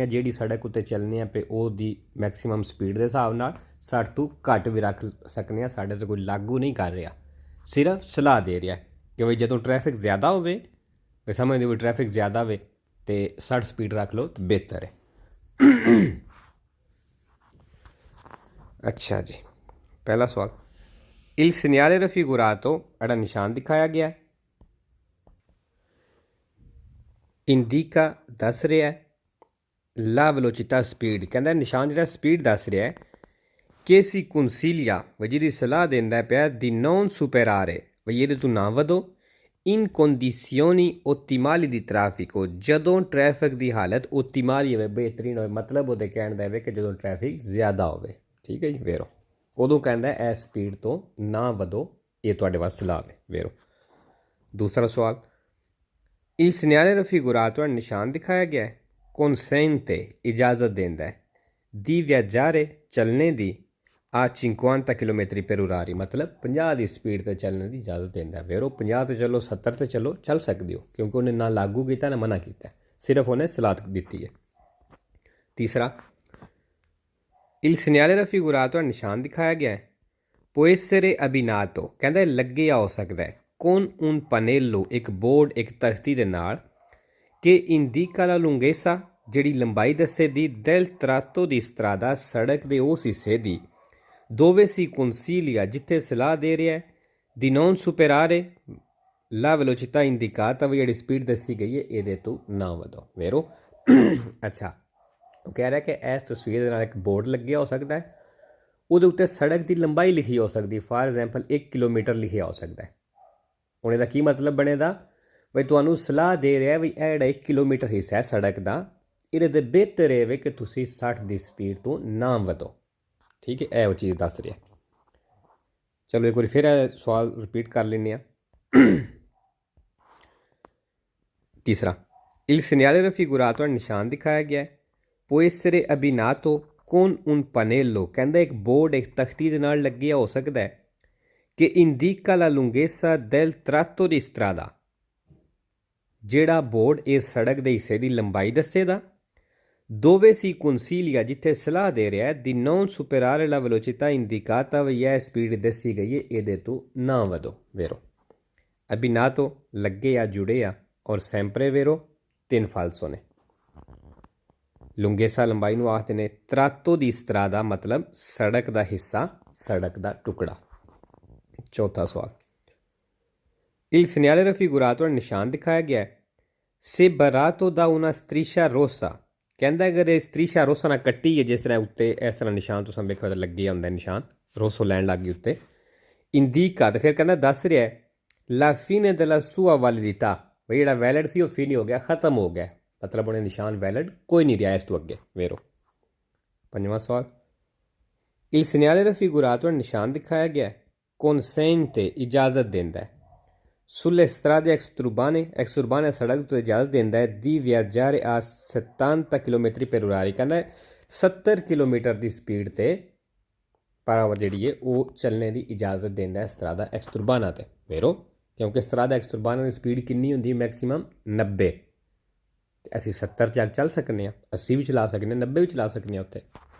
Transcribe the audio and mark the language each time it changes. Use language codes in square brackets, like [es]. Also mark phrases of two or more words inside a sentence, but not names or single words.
[pa] ਜਿਹੜੀ ਸੜਕ ਉੱਤੇ ਚੱਲਣੇ ਆ ਪਏ ਉਹਦੀ ਮੈਕਸੀਮਮ ਸਪੀਡ ਦੇ ਹਿਸਾਬ ਨਾਲ 60 ਤੋਂ ਘੱਟ ਵੀ ਰੱਖ ਸਕਦੇ ਹਾਂ। ਸਾਡੇ 'ਤੇ ਕੋਈ ਲਾਗੂ ਨਹੀਂ ਕਰ ਰਿਹਾ, ਸਿਰਫ ਸਲਾਹ ਦੇ ਰਿਹਾ ਕਿ ਬਈ ਜਦੋਂ ਟ੍ਰੈਫਿਕ ਜ਼ਿਆਦਾ ਹੋਵੇ, ਸਮਝਦੇ ਹੋ ਟ੍ਰੈਫਿਕ ਜ਼ਿਆਦਾ ਹੋਵੇ ਤੇ 60 ਸਪੀਡ ਰੱਖ ਲਓ ਤਾਂ ਬਿਹਤਰ ਹੈ। ਅੱਛਾ ਜੀ ਪਹਿਲਾ ਸਵਾਲ [it] il segnale raffigurato [pa] ਜਿਹੜਾ ਨਿਸ਼ਾਨ ਦਿਖਾਇਆ ਗਿਆ ਇੰਡੀਕਾ ਦੱਸ ਰਿਹਾ [it] la velocità [pa] ਸਪੀਡ। ਕਹਿੰਦਾ ਨਿਸ਼ਾਨ ਜਿਹੜਾ ਸਪੀਡ ਦੱਸ ਰਿਹਾ ਕਿ [it] si consiglia [pa] ਵੀ ਜਿਹਦੀ ਸਲਾਹ ਦਿੰਦਾ ਪਿਆ [it] di non superare [pa] ਵੀ ਇਹਦੇ ਤੋਂ ਨਾ ਵਧੋ [it] in condizioni ottimali di traffico [pa] ਜਦੋਂ ਟ੍ਰੈਫਿਕ ਦੀ ਹਾਲਤ ਓਤੀਮਾਲੀ ਹੋਵੇ, ਬਿਹਤਰੀਨ ਹੋਵੇ। ਮਤਲਬ ਉਹਦੇ ਕਹਿਣ ਦਾ ਹੈ ਕਿ ਜਦੋਂ ਟ੍ਰੈਫਿਕ ਜ਼ਿਆਦਾ ਹੋਵੇ। ਠੀਕ ਹੈ ਜੀ ਵੇਰੋ, ਉਦੋਂ ਕਹਿੰਦਾ ਇਹ ਸਪੀਡ ਤੋਂ ਨਾ ਵਧੋ, ਇਹ ਤੁਹਾਡੇ ਵਾਸਤੇ ਸਲਾਹ ਹੈ ਵੇਰੋ। ਦੂਸਰਾ ਸਵਾਲ [it] il segnale raffigurato [pa] ਨਿਸ਼ਾਨ ਦਿਖਾਇਆ ਗਿਆ ਹੈ consente ਇਜਾਜ਼ਤ ਦਿੰਦਾ ਹੈ [it] di viaggiare [pa] ਚੱਲਣੇ ਦੀ ਆ 50 ਕਿਲੋਮੀਟਰ [it] per orari [pa] ਮਤਲਬ 50 ਦੀ ਸਪੀਡ 'ਤੇ ਚੱਲਣ ਦੀ ਇਜਾਜ਼ਤ ਦਿੰਦਾ। ਵੇਰੋ 50 ਤੇ ਚਲੋ 70 ਤੇ ਚਲੋ, ਚੱਲ ਸਕਦੇ ਹੋ ਕਿਉਂਕਿ ਉਹਨੇ ਨਾ ਲਾਗੂ ਕੀਤਾ ਨਾ ਮਨਾ ਕੀਤਾ, ਸਿਰਫ ਉਹਨੇ ਸਲਾਹ ਦਿੱਤੀ ਹੈ। ਤੀਸਰਾ [it] il segnale raffigurato [pa] ਨਿਸ਼ਾਨ ਦਿਖਾਇਆ ਗਿਆ ਹੈ [it] può essere abbinato [pa] ਕਹਿੰਦਾ ਲੱਗੇ ਹੋ ਸਕਦਾ ਹੈ [it] con un pannello [pa] ਇੱਕ ਬੋਰਡ, ਇੱਕ ਤਖਤੀ ਦੇ ਨਾਲ ਕਿ [it] indica la lunghezza [pa] ਜਿਹੜੀ ਲੰਬਾਈ ਦੱਸੇ ਦੀ [it] del tratto di strada [pa] ਸੜਕ ਦੇ ਉਸ ਹਿੱਸੇ ਦੀ [it] dove si consiglia [pa] ਜਿੱਥੇ ਸਲਾਹ ਦੇ ਰਿਹਾ ਹੈ [it] di non superare la velocità indicata [pa] ਵੀ ਜਿਹੜੀ ਸਪੀਡ ਦੱਸੀ ਗਈ ਹੈ ਇਹਦੇ ਤੋਂ ਨਾ ਵਧੋ ਵੇਰੋ। ਅੱਛਾ ਉਹ ਕਹਿ ਰਿਹਾ ਕਿ ਇਸ ਤਸਵੀਰ ਦੇ ਨਾਲ ਇੱਕ ਬੋਰਡ ਲੱਗਿਆ ਹੋ ਸਕਦਾ ਹੈ, ਉਹਦੇ ਉੱਤੇ ਸੜਕ ਦੀ ਲੰਬਾਈ ਲਿਖੀ ਹੋ ਸਕਦੀ, [en] for example [pa] 1 ਕਿਲੋਮੀਟਰ ਲਿਖਿਆ ਹੋ ਸਕਦਾ ਹੈ। ਹੁਣ ਇਹਦਾ ਕੀ ਮਤਲਬ ਬਣੇਗਾ ਬਈ ਤੁਹਾਨੂੰ ਸਲਾਹ ਦੇ ਰਿਹਾ ਵੀ ਇਹ ਜਿਹੜਾ 1 ਕਿਲੋਮੀਟਰ ਹਿੱਸਾ ਹੈ ਸੜਕ ਦਾ, ਇਹਦੇ 'ਤੇ ਬਿਹਤਰ ਇਹ ਵੇ ਕਿ ਤੁਸੀਂ 60 ਦੀ ਸਪੀਡ ਤੋਂ ਨਾ ਵਧੋ। ਠੀਕ ਹੈ, ਇਹ ਉਹ ਚੀਜ਼ ਦੱਸ ਰਿਹਾ। ਚਲੋ ਇੱਕ ਵਾਰੀ ਫਿਰ ਇਹ ਸਵਾਲ ਰਿਪੀਟ ਕਰ ਲੈਂਦੇ ਹਾਂ। ਤੀਸਰਾ [it] il segnale raffigurato [pa] ਨਿਸ਼ਾਨ ਦਿਖਾਇਆ ਗਿਆ ਹੈ [it] può essere abbinato con un pannello [pa] ਕਹਿੰਦਾ ਇੱਕ ਬੋਰਡ, ਇੱਕ ਤਖਤੀ ਦੇ ਨਾਲ ਲੱਗਿਆ ਹੋ ਸਕਦਾ ਹੈ ਕਿ [it] indica la lunghezza del tratto di strada [pa] ਜਿਹੜਾ ਬੋਰਡ ਇਸ ਸੜਕ ਦੇ ਹਿੱਸੇ ਦੀ ਲੰਬਾਈ ਦੱਸੇਗਾ [it] dove si consiglia [pa] ਜਿੱਥੇ ਸਲਾਹ ਦੇ ਰਿਹਾ [it] di non superare la velocità indicata [pa] ਵੀ ਇਹ ਸਪੀਡ ਦੱਸੀ ਗਈ ਹੈ ਇਹਦੇ ਤੋਂ ਨਾ ਵਧੋ ਵੇਰੋ। abbinato ਲੱਗੇ ਜਾਂ ਜੁੜੇ ਆ ਔਰ [it] sempre vero [pa] 3 ਫਾਲਸੋ ਨੇ। ਲੁੰਗੇਸਾ ਲੰਬਾਈ ਨੂੰ ਆਖਦੇ ਨੇ, [it] tratto di strada [pa] ਮਤਲਬ ਸੜਕ ਦਾ ਹਿੱਸਾ, ਸੜਕ ਦਾ ਟੁਕੜਾ। ਚੌਥਾ ਸਵਾਲ [it] il segnale raffigurato [pa] ਨਿਸ਼ਾਨ ਦਿਖਾਇਆ ਗਿਆ ਹੈ [it] separato da una striscia rossa [pa] ਕਹਿੰਦਾ ਅਗਰ ਇਹ [it] striscia rossa [pa] ਨਾਲ ਕੱਟੀ ਹੈ ਜਿਸ ਤਰ੍ਹਾਂ ਉੱਤੇ ਇਸ ਤਰ੍ਹਾਂ ਨਿਸ਼ਾਨ ਤੁਸੀਂ ਵੇਖੋ ਲੱਗਿਆ ਹੁੰਦਾ ਨਿਸ਼ਾਨ ਰੋਸੋ ਲੈਣ ਲੱਗ ਗਈ ਉੱਤੇ indica ਤੇ ਫਿਰ ਕਹਿੰਦਾ ਦੱਸ ਰਿਹਾ ਹੈ [it] la fine della sua validità [pa] ਬਈ ਜਿਹੜਾ ਵੈਲਿਡ ਸੀ ਉਹ ਫਿਨੀ ਹੋ ਗਿਆ, ਖਤਮ ਹੋ ਗਿਆ, ਮਤਲਬ ਉਹਨੇ ਨਿਸ਼ਾਨ ਵੈਲਿਡ ਕੋਈ ਨਹੀਂ ਰਿਹਾ ਇਸ ਤੋਂ ਅੱਗੇ ਵੇਰੋ। ਪੰਜਵਾਂ ਸਵਾਲ [it] il segnale raffigurato [pa] ਨਿਸ਼ਾਨ ਦਿਖਾਇਆ ਗਿਆ consente ਇਜਾਜ਼ਤ ਦਿੰਦਾ ਹੈ [it] sulle strade exurbane [pa] ਸੜਕ ਤੋਂ ਇਜਾਜ਼ਤ ਦਿੰਦਾ ਹੈ [it] di viaggiare a 70 km per orari [pa] ਕਹਿੰਦਾ 70 ਕਿਲੋਮੀਟਰ ਦੀ ਸਪੀਡ 'ਤੇ ਪਰ ਜਿਹੜੀ ਹੈ ਉਹ ਚੱਲਣੇ ਦੀ ਇਜਾਜ਼ਤ ਦਿੰਦਾ ਹੈ [it] strada exurbana [pa] 'ਤੇ ਵੇਰੋ, ਕਿਉਂਕਿ [it] strada exurbana [pa] ਦੀ ਸਪੀਡ ਕਿੰਨੀ ਹੁੰਦੀ ਮੈਕਸੀਮਮ 90 ਅਤੇ ਅਸੀਂ 70 ਤੱਕ ਚੱਲ ਸਕਦੇ ਹਾਂ, 80 ਵੀ ਚਲਾ ਸਕਦੇ ਹਾਂ, 90 ਵੀ ਚਲਾ ਸਕਦੇ ਹਾਂ ਉੱਥੇ।